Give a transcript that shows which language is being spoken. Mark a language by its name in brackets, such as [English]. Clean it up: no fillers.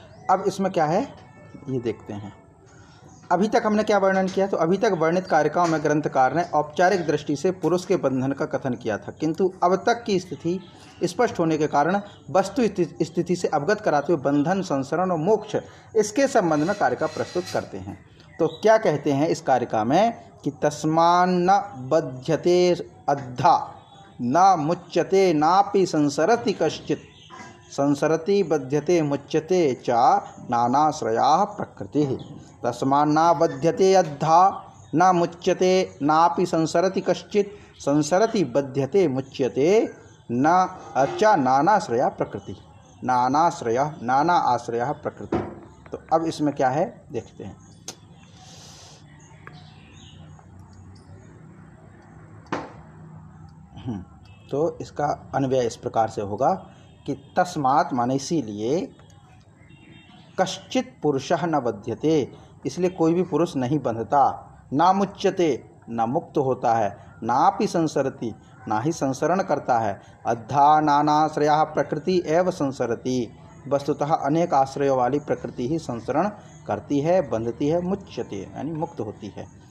[Hindi] अब इसमें क्या है ये देखते हैं। अभी तक हमने क्या वर्णन किया? तो अभी तक वर्णित कारिकाओं में ग्रंथकार ने औपचारिक दृष्टि से पुरुष के बंधन का कथन किया था, किंतु अब तक की स्थिति स्पष्ट होने के कारण वस्तु स्थिति से अवगत कराते हुए बंधन, संसरण और मोक्ष इसके संबंध में कारिका प्रस्तुत करते हैं। तो क्या कहते हैं इस कारिका में कि [Sanskrit] तस्मान्न बध्यते अद्धा न मुच्यते नापि संसरति कश्चित्, संसरति बध्यते मुच्यते च नानाश्रयाः प्रकृतिः। तस्मान्ना बध्यते अद्धा न मुच्यते नापि संसरति कश्चित्, संसरति बध्यते मुच्यते न च नानाश्रया प्रकृति। नाना आश्रया प्रकृति। [Hindi] तो अब इसमें क्या है देखते हैं। तो इसका अन्वय इस प्रकार से होगा कि तस्मात् माने इसीलिए, [Sanskrit] कश्चित् पुरुषः न बध्यते, [Hindi] इसलिए कोई भी पुरुष नहीं बंधता, [Sanskrit] ना मुच्यते [Hindi] ना मुक्त होता है, [Sanskrit] नापि संसरति [Hindi] ना ही संसरण करता है, [Sanskrit] अद्धा नानाश्रया प्रकृति एव संसरति, [Hindi] वस्तुतः अनेक आश्रयों वाली प्रकृति ही संसरण करती है, बंधती है, मुच्यते यानी मुक्त होती है।